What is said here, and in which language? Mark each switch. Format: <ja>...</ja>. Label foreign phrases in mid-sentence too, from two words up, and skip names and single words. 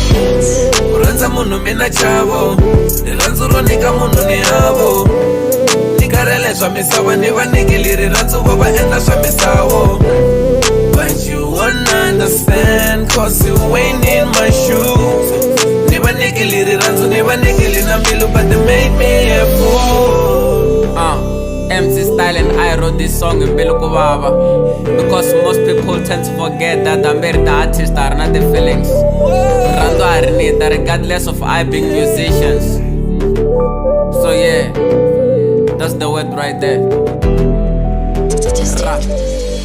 <ts>ku rhandza munhu mina chavo rirhandzu ro nyika munhu ni havo ni karhele swa misava ni va nikili rirhandzu vo va endla swa misavo</ts> <en>but you won't understand cause you ain't in my shoes</en> <ts>ni va nikili rirhandzu ni va nikili na mbilu</ts> <en>but they made me a fool Emc Style and I wrote this song</en> <ts>in mbilu ku vava</ts> <en>because most people tend to forget that I'm the artist are not the feelings</en> <ts>rirhandzu a ri nita</ts> <en>regardless of I being musicians so yeah that's the word right there.</en>